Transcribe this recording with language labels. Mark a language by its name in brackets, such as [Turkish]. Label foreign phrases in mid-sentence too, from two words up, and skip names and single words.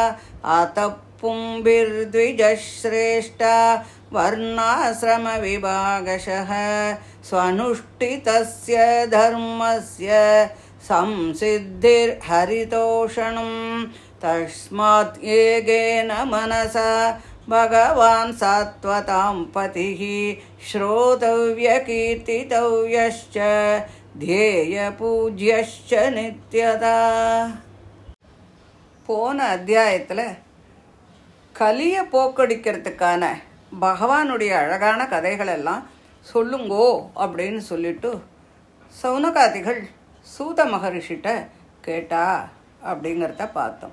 [Sanskrit] आतपुंभिर्द्विजश्रेष्ठा वर्णाश्रमविभागशः स्वनुष्ठितस्य धर्मस्य संसिद्धिर्हरितोषणं. तस्मात् येगेन मनसा भगवान् सात्वतां पतिः श्रोतव्यकीर्तितव्यश्च ध्येयपूज्यश्च नित्यदा. [Tamil] போன அத்தியாயத்தில் கலியை போக்கடிக்கிறதுக்கான பகவானுடைய அழகான கதைகளெல்லாம் சொல்லுங்கோ அப்படின்னு சொல்லிட்டு சௌனகாதிகள் சூத மகரிஷிட்ட கேட்டா அப்படிங்கிறத பார்த்தோம்.